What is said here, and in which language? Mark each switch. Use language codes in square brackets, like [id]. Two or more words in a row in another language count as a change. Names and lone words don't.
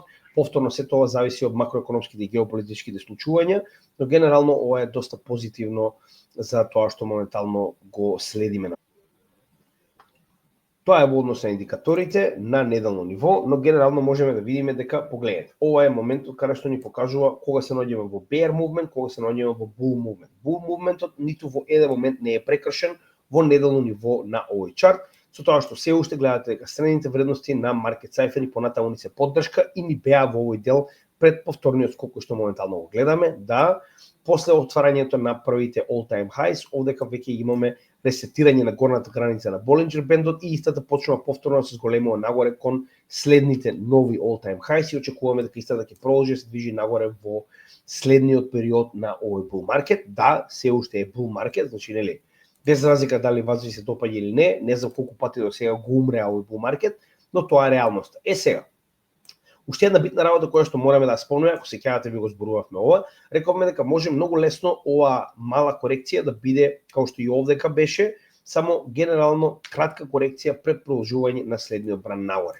[mk] Повторно се тоа зависи од макроекономските и геополитичките случувања, но генерално ова е доста позитивно за тоа што моментално го следиме. Тоа е во однос на индикаторите на неделно ниво, но генерално можеме да видиме дека погледнете, ова е моментот каде што ни покажува кога се наоѓаме во [en] bear movement, [mk] кога се наоѓаме во [en] bull movement. Bull movementот [mk] ниту во еден момент не е прекршен во неделно ниво на овој чарт. со тоа што се уште гледате дека средните вредности на маркет цифри понатаму ни се поддршка и ни беа во овој дел пред повторниот скок кој што моментално го гледаме, да после отварањето на првите [en] all-time highs, [mk] овдека веќе имаме ресетирање на горната граница на Болинџер бендот и истата почнува повторно да се зголемува нагоре кон следните нови [en] all-time highs [mk] и очекуваме дека истата ќе продолжи да се движи нагоре во следниот период на овој [en] bull market. [mk] Да, се уште е [en] bull market, [mk] значи нели, без разлика дали вас ви се допаѓа или не знам колку пати до сега го умреа овој [en] bull market, [mk] но тоа е реалноста. Сега, уште една битна работа која што мораме да спомнеме, ако се сеќавате ви го зборувавме ова, рековме дека може многу лесно ова мала корекција да биде, како што и овдека беше, само генерално кратка корекција пред продолжување на следниот бран нагоре.